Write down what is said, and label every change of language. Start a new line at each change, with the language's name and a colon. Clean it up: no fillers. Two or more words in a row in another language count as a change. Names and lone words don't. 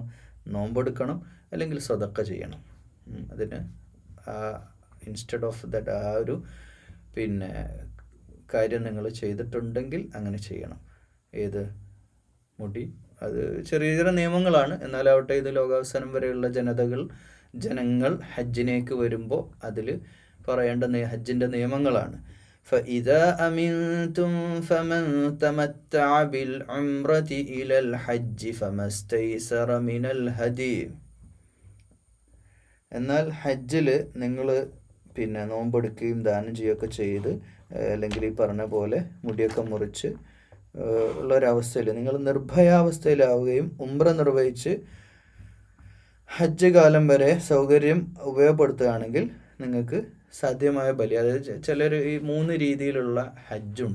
Malayalam: നോമ്പെടുക്കണം, അല്ലെങ്കിൽ സദഖ ചെയ്യണം. അതിന്
English: instead of that
Malayalam: ആ ഒരു കാര്യം നിങ്ങൾ ചെയ്തിട്ടുണ്ടെങ്കിൽ അങ്ങനെ ചെയ്യണം. ഏത് മുടി, അത് ചെറിയ ചെറിയ നിയമങ്ങളാണ്, എന്നാലാവട്ടെ ഇത് ലോകാവസാനം വരെയുള്ള ജനങ്ങൾ ഹജ്ജിനേക്ക് വരുമ്പോൾ അതിൽ പറയേണ്ട ഹജ്ജിൻ്റെ നിയമങ്ങളാണ്.
Arabic: فإذا أمنتم فمن تمتع بالعمرة إلى الحج فما استيسر من الهدي.
Malayalam: എന്നാൽ ഹജ്ജിൽ നിങ്ങൾ നോമ്പെടുക്കുകയും ദാനം ചെയ്യുകയൊക്കെ ചെയ്ത്, അല്ലെങ്കിൽ ഈ പറഞ്ഞ പോലെ മുടിയൊക്കെ മുറിച്ച് ഉള്ളൊരവസ്ഥയിൽ നിങ്ങൾ നിർഭയാവസ്ഥയിലാവുകയും ഉംറ നിർവഹിച്ച് ഹജ്ജ് കാലം വരെ സൗകര്യം ഉപയോഗപ്പെടുത്തുകയാണെങ്കിൽ നിങ്ങൾക്ക് സാധ്യമായ ബലി, അതായത് ചിലർ ഈ 3 രീതിയിലുള്ള ഹജ്ജുണ്ട്.